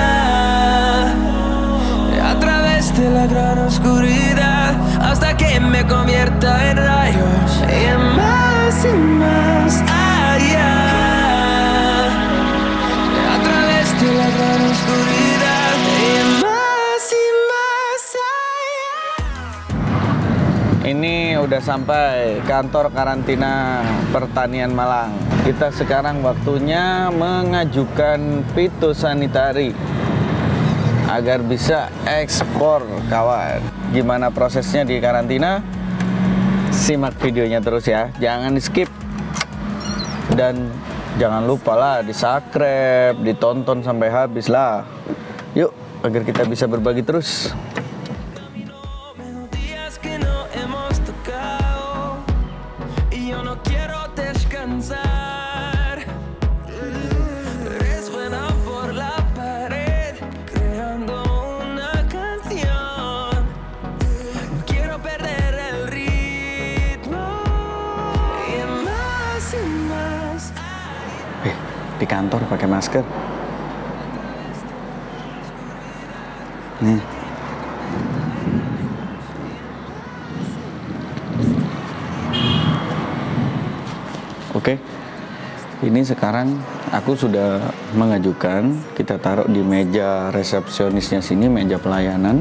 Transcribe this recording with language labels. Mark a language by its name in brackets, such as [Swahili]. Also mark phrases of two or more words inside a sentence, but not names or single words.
[Spanish] A través de la gran oscuridad, hasta que me convierta en rayos. Y más allá. A través de la gran oscuridad. Y más allá. [Indonesian] Ini udah sampai kantor karantina pertanian Malang. Kita sekarang waktunya mengajukan fitosanitari agar bisa ekspor, kawan. Gimana prosesnya di karantina? Simak videonya terus ya, jangan di skip. Dan jangan lupa lah di-subscribe, ditonton sampai habis lah. Yuk, agar kita bisa berbagi terus. [Spanish] Días que no hemos tocado y yo no quiero descansar. Resuena por la pared creando una canción. No quiero perder el ritmo y más. [Indonesian] Di kantor pakai masker. Nih. Oke, ini sekarang aku sudah mengajukan, kita taruh di meja resepsionisnya sini, meja pelayanan.